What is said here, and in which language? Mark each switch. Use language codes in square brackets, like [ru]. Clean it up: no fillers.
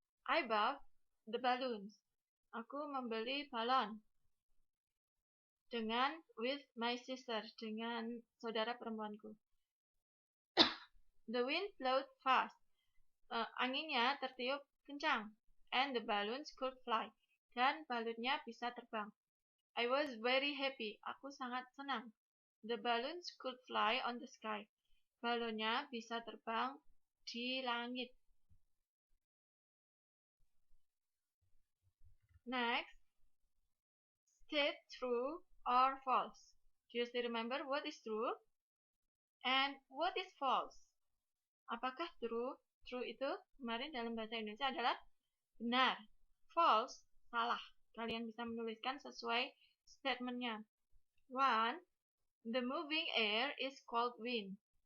[en] I bought the balloons. [id] Aku membeli balon. [en] with my sister, [id] dengan saudara perempuanku. [en] The wind blew fast. [id] Anginnya tertiup kencang. [en] And the balloons could fly. [id] Dan balonnya bisa terbang. [en] I was very happy. [id] Aku sangat senang. [en] The balloons could fly on the sky. [id] Balonnya bisa terbang di langit. [en] Next, state true or false. Do you still remember what is true and what is false? [id] Apakah true? True itu kemarin dalam bahasa Indonesia adalah benar. False, salah. Kalian bisa menuliskan sesuai statementnya. 1. [en] The moving air is called wind.